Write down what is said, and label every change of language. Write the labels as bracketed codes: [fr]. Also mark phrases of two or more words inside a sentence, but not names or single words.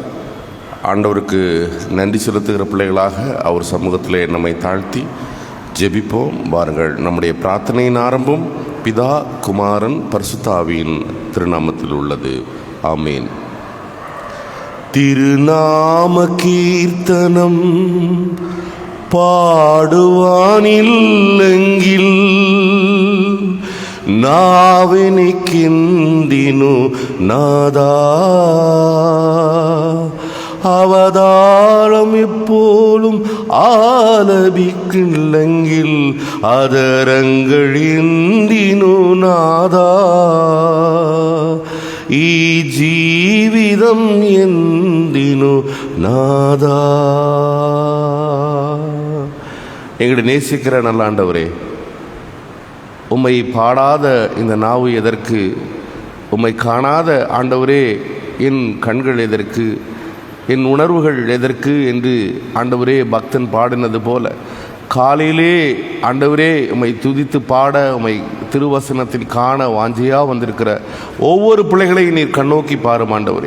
[ta] ஆண்டவருக்கு நன்றி செலுத்துகிற பிள்ளைகளாக அவர் சமூகத்திலே நம்மை தாழ்த்தி ஜெபிப்போம். வாருங்கள். நம்முடைய பிரார்த்தனையின் ஆரம்பம் பிதா, குமாரன், பரிசுத்த ஆவியின் திருநாமத்தில் உள்ளது. ஆமேன். [ml] തിരുനാമ കീർത്തനം പാടുവാനില്ലെങ്കിൽ നാവെനിക്കെന്തിനു നാദാ, അവതാളം എപ്പോഴും ആലപിക്കില്ലെങ്കിൽ അതരങ്ങൾ എന്തിനു നാദാ, ഈ ജീവിതം എന്തിനു നാദാ. [ta] எங்களை நேசிக்கிற நல்ல ஆண்டவரே, உம்மை பாடாத இந்த நாவு எதற்கு? உம்மை காணாத ஆண்டவரே என் கண்கள் எதற்கு? என் உணர்வுகள் எதற்கு என்று ஆண்டவரே பக்தன் பாடினது போல காலையிலே ஆண்டவரே உம்மை துதித்து பாட, உம்மை திருவசனத்தில் காண வாஞ்சையாக வந்திருக்கிற ஒவ்வொரு பிள்ளைகளையும் நீர் கண்ணோக்கி பாரும் ஆண்டவரே.